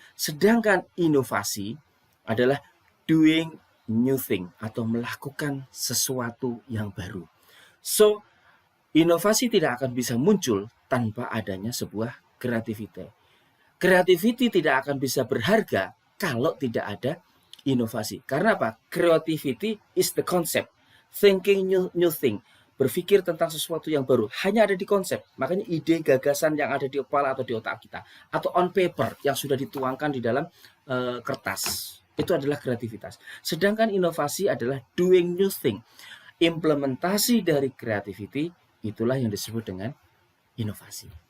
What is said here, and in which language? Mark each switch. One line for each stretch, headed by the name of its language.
Indonesian: Sedangkan inovasi adalah
English: doing new thing
Indonesian: atau melakukan sesuatu yang baru. So, inovasi tidak akan bisa muncul tanpa adanya sebuah kreativitas. Creativity tidak akan bisa berharga kalau tidak ada inovasi. Karena apa?
English: Creativity is the concept. Thinking new thing.
Indonesian: Berpikir tentang sesuatu yang baru. Hanya ada di konsep. Makanya ide gagasan yang ada di kepala atau di otak kita. Atau on paper yang sudah dituangkan di dalam kertas. Itu adalah kreativitas. Sedangkan inovasi adalah
English: doing new thing.
Indonesian: Implementasi dari creativity itulah yang disebut dengan inovasi.